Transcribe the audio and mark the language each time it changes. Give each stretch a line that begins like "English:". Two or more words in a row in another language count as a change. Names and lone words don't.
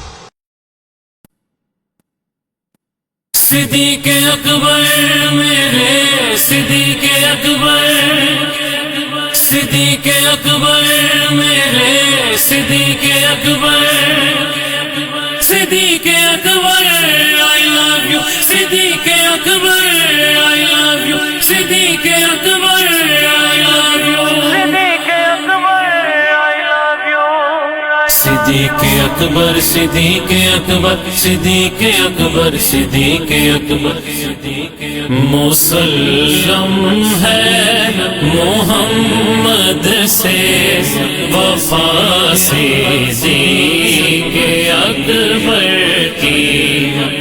Urdu: صدیق اکبر میرے صدیق اکبر، صدیق اکبر میرے صدیق اکبر،
English: صدیق اکبر I love you، صدیق اکبر I love you، صدیق اکبر I love you،
Urdu: صدیق اکبر صدیق اکبر صدیق اکبر صدیق اکبر مسلم ہے محمد سے وفا صدیق اکبر کی،